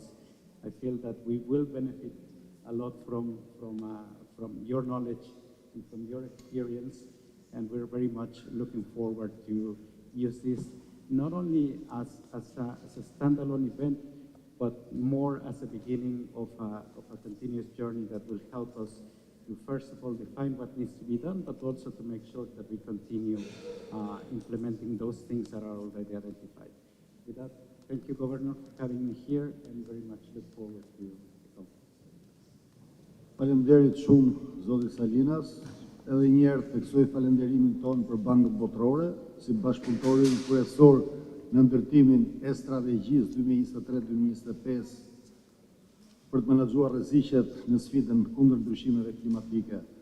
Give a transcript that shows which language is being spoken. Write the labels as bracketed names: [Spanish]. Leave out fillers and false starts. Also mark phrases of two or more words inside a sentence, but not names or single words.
[English] I feel that we will benefit a lot from your knowledge and from your experience, and we're very much looking forward to use this not only as a standalone event, but more as a beginning of a continuous journey that will help us to, first of all, define what needs to be done, but also to make sure that we continue implementing those things that are already identified. With that, thank you, Governor, for having me here, and very much look forward to the conference. [Albanian] Faleminderit shumë, Zoti Salinas. Edhe një herë theksoj falenderimin tonë për Bankën Botërore, si bashkëpunëtorin kryesor në ndërtimin e strategjisë 2023-2025 për të menaxhuar rreziqet në sfidën kundër ndryshimeve klimatike.